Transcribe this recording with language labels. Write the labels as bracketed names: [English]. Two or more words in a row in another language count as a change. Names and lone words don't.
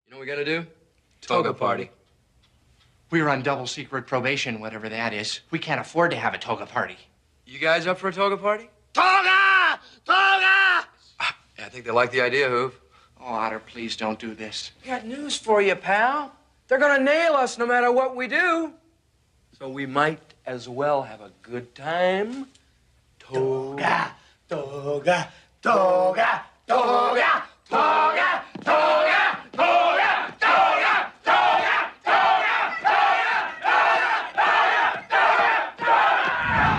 [English] You know what we gotta do? Toga party. We're on double secret probation, whatever that is. We can't afford to have a toga party. You guys up for a toga party? Toga! Toga! Yeah, I think they like the idea, Hoove. Oh, Otter, please don't do this. I got news for you, pal. They're gonna nail us no matter what we do. So we might as well have a good time. Toga, toga, toga, toga, toga, toga, toga, toga, toga.